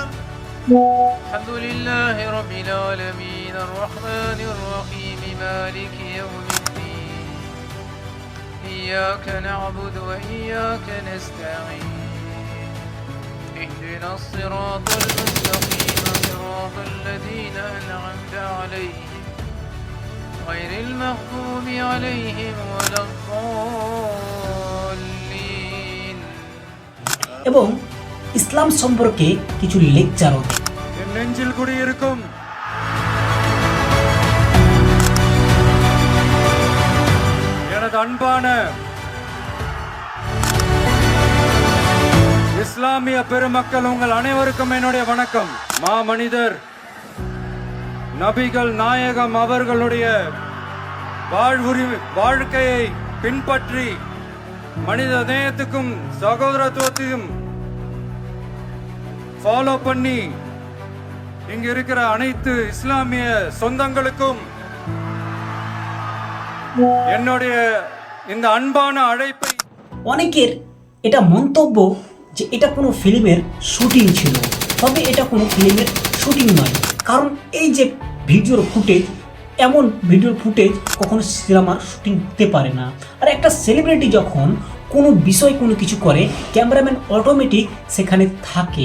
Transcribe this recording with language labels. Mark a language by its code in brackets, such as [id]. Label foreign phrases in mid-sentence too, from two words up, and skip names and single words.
[ar] الحمد لله رب العالمين الرحمن الرحيم مالك يوم الدين إياك نعبد وإياك نستعين اهدنا الصراط المستقيم صراط الذين أنعمت عليهم غير المغضوب عليهم ولا الضالين. [bn] এবং ইসলাম সম্পর্কে কিছু লেকচারও দেন। [ta] என் நெஞ்சில் குடியிருக்கும் எனது அன்பான இஸ்லாமிய பெருமக்கள், உங்கள் அனைவருக்கும் என்னுடைய வணக்கம். மாமனிதர் நபிகள் நாயகம் அவர்களுடைய வாழ்க்கையை பின்பற்றி மனித நேயத்துக்கும் சகோதரத்துவத்தையும் ஃபாலோ பண்ணி இங்க இருக்கிற அனைத்து இஸ்லாமிய சொந்தங்களுக்கும் என்னுடைய இந்த அன்பான அழைப்பை। [bn] অনেকের এটা মন্তব্য যে এটা কোনো ফিল্মের শুটিং ছিল, তবে এটা কোনো ফিল্মের শুটিং নয়, কারণ এই যে ভিডিওর ফুটেজ এমন ভিডিওর ফুটেজ কখনো সিনেমার শুটিং হতে পারে না। আর একটা সেলিব্রিটি যখন কোনো বিষয় কোনো কিছু করে, [en] cameraman automatic [bn] সেখানে থাকে।